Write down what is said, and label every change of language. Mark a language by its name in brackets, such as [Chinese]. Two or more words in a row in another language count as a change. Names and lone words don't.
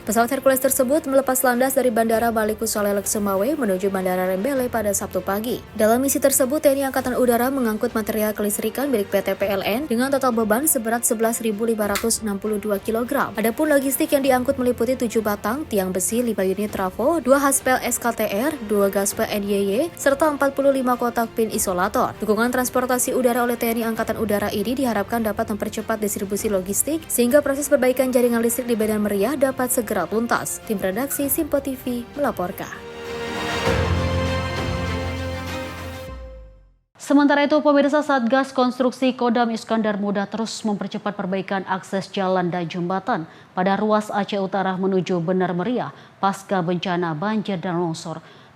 [Indonesian] Pesawat Hercules tersebut melepas landas dari Bandara Malikus Saleh Sumawe menuju Bandara Rembele pada Sabtu pagi. Dalam misi tersebut, TNI Angkatan Udara mengangkut material kelistrikan milik PT PLN dengan total beban seberat 11.562 kg. Adapun logistik yang diangkut meliputi 7 batang tiang besi, 5 unit trafo, 2 haspel SKTR, 2 gaspel NYY, serta 45 kotak pin isolator. Dukungan transportasi udara oleh TNI Angkatan Udara ini diharapkan dapat mempercepat distribusi logistik sehingga proses perbaikan jaringan listrik di Benar Meriah dapat segera tuntas. Tim redaksi Simpo TV melaporkan. Sementara itu, pemirsa, Satgas Konstruksi Kodam Iskandar Muda terus mempercepat perbaikan akses jalan dan jembatan pada ruas Aceh Utara menuju Benar Meriah pasca bencana banjir dan longsor.